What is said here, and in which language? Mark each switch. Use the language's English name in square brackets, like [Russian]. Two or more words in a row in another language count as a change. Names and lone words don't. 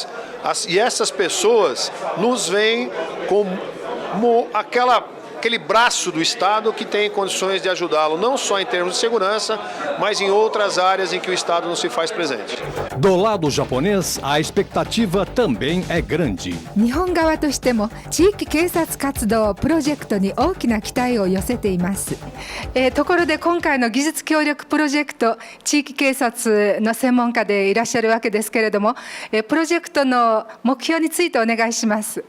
[Portuguese] E essas pessoas nos veem como aquele braço do Estado que tem condições de ajudá-lo, não só em termos de segurança, mas em outras áreas em que o Estado não se faz presente. Do lado japonês, a expectativa também é grande. [Japanese] 日本側としても地域警察活動プロジェクトに大きな期待を寄せています。ところで今回の技術協力プロジェクト、地域警察の専門家でいらっしゃるわけですけれども、プロジェクトの目標についてお願いします。